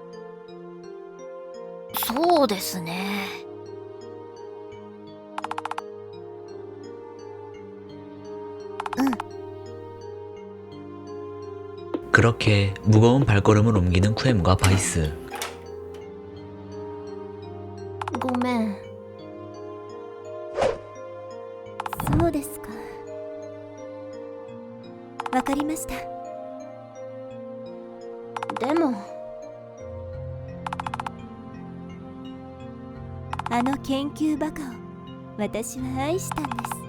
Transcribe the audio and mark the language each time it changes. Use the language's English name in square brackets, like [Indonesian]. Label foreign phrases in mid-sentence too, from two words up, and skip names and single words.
[Japanese] そうですね。 [Korean] 그렇게 무거운 발걸음을 옮기는 쿠에무가 바이스. [Japanese] ごめん。そうですか。わかりました。でもあの研究バカを私は愛したんです。